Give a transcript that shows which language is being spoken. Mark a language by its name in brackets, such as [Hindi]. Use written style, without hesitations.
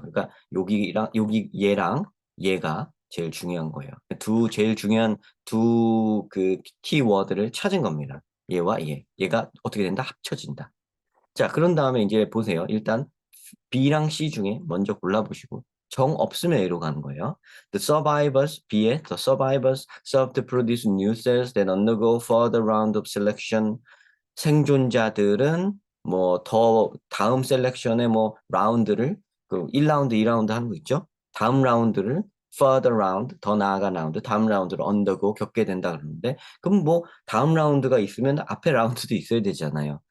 [Korean] 그러니까 여기 얘랑 얘가 제일 중요한 거예요. 제일 중요한 두 그 키워드를 찾은 겁니다. 얘와 얘. 얘가 어떻게 된다? 합쳐진다. 자, 그런 다음에 이제 보세요. 일단 B랑 C 중에 먼저 골라보시고 정 없으면 A로 가는 거예요. [English] The survivors, B의 the survivors serve to produce new cells that undergo further round of selection. [Korean] 생존자들은 뭐 더 다음 셀렉션의 뭐 라운드를 그 1라운드, 2라운드 하는 거 있죠? 다음 라운드를 further round, 더 나아간 라운드, 다음 라운드를 undergo 겪게 된다 그러는데 그럼 뭐 다음 라운드가 있으면 앞에 라운드도 있어야 되잖아요.